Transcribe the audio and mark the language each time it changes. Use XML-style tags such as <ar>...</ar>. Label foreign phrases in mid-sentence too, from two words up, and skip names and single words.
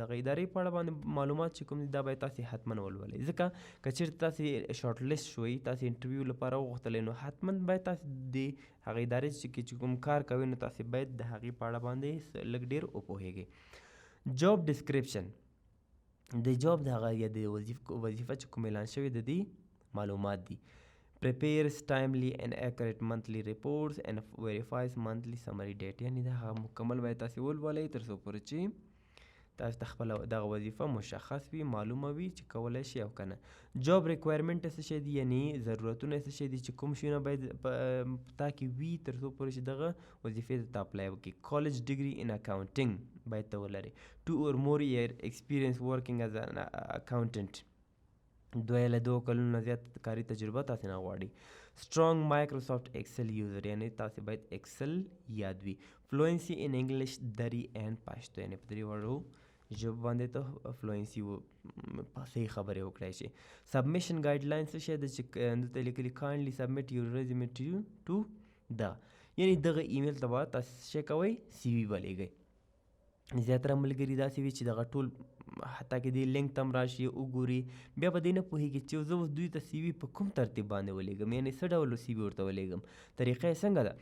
<ps>دغه ادارې په اړه باندې معلومات چې کوم دي دا باید تاسې حتما ولولئ، ځکه که چېرته تاسې</ps> <en>short list</en> <ps>شوئ، تاسې انټرویو لپاره وغوښتلی نو حتما باید تاسې د هغې ادارې چې کوم کار کوئ نو تاسې باید د هغې په اړه باندې لږ ډېر وپوهېږئ.</ps> <en>job description</en> <ps>د جاب د هغه یا د وظیفه چې کوم اعلان شوی د دې معلومات دي.</ps> <en>prepares timely and accurate monthly reports and verifies monthly summary data</en> <ps>یعنې دا هغه مکمل باید تاسې ولولئ تر څو پورې چې تاسو ته خپله دغه وظیفه مشخص وي، معلومه وي چې کولی شي او که نه.</ps> <en>job requirement</en> <ps>څه شی دي یعنې ضرورتونه څه شی دي چې کوم شیونه باید په تا کې وي تر څو پورې چې دغه وظیفې ته اپلای وکړي.</ps> <en>college degree in accounting</en> <ps>باید ته ولرئ.</ps> <en>2 or more year experience working as an accountant</en> <ps>2 یا 2 کلونو نه زیات کاري تجربه تاسې نه غواړي.</ps> <en>strong microsoft excel user</en> <ps>یعنې تاسې باید excel یاد وي.</ps> <en>fluency in english</en> <ps>دري and پشتو یعنې په درې وړو ژبو باندې ته فلوئنسي صحیح خبرې وکړای شي.</ps> <en>submission guidelines</en> <ps>څه شی ده چې دلته لیکلي</ps> <en>kindly submit your resume to</en> <ps>دا یعنې دغه ایمیل ته به تاسې څه کوئ سی وي به لیږئ. زیاتره ملګري داسې وي چې دغه ټول حتی کې دې لینک ته هم راشي وګوري بیا به دې نه پوهېږي چې زه اوس دوی ته سی وي په کوم ترتیب باندې ولیږم، یعنې څه ډول سی وي ورته ولیږم، طریقه یې څنګه ده.</ps>